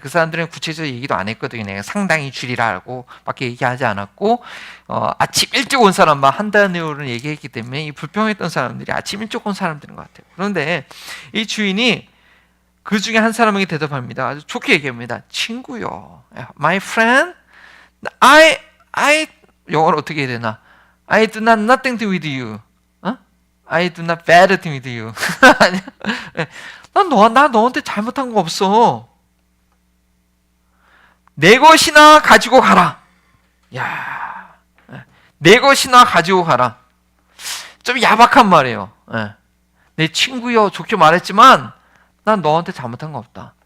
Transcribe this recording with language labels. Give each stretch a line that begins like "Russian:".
Korean: 그 사람들은 구체적으로 얘기도 안 했거든요. 내가 상당히 줄이라고 밖에 얘기하지 않았고, 아침 일찍 온 사람만 한 데나리온을 얘기했기 때문에 이 불평했던 사람들이 아침 일찍 온 사람들인 것 같아요. 그런데 이 주인이 그 중에 한 사람에게 대답합니다. 아주 좋게 얘기합니다. 친구요, my friend, I 영어로 어떻게 해야 되나?
English: I do not nothing to with you. I do not bad thing with you.
Korean: 나 너한테 잘못한 거 없어. 내 것이나 가지고 가라. 야, 내 것이나 가지고 가라. 좀 야박한 말이에요. 내 친구여, 좋게 말했지만 난 너한테 잘못한 거 없다.